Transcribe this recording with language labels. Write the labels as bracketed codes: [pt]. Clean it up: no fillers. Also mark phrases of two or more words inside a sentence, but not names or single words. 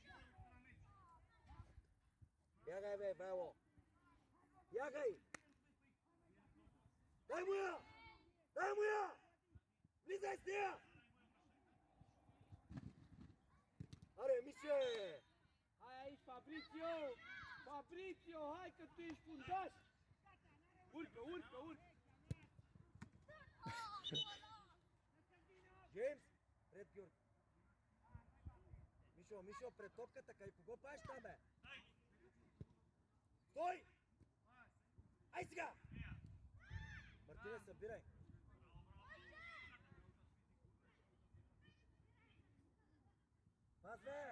[bg] Бягай, бе, Вайло! Бягай! Дай му я! Дай му я! Влизай с нея! Аре, Мише! [ro] Hai aici, Fabrizio! Fabrizio, hai că tu ești fundaș! Urcă! [bg] Джеймс, пред Георги. Мишо, пред топката, къде кого паеш там, бе? Стой! Ай сега! Мартине, събирай. Пас, бе!